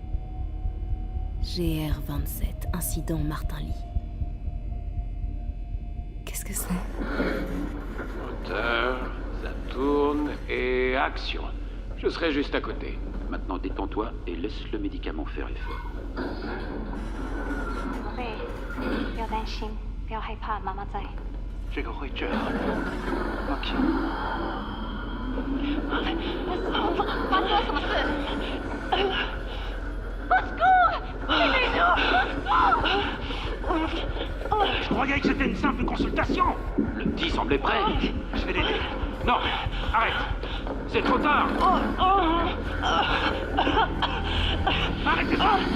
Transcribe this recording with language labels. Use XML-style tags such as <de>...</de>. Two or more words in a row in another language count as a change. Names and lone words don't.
<fr>GR-27, incident Martin Lee. Qu'est-ce que c'est? Moteur, ça tourne et action. Je serai juste à côté. Maintenant détends-toi et laisse le médicament faire effet.</fr> <zh>不要担心，不要害怕，妈妈在。这个会治好的。OK。发生了什么事？</zh> <fr>Je croyais que c'était une simple consultation. Le petit semblait prêt. Je vais l'aider. Non, arrête. C'est trop tard. Arrêtez ça.</fr>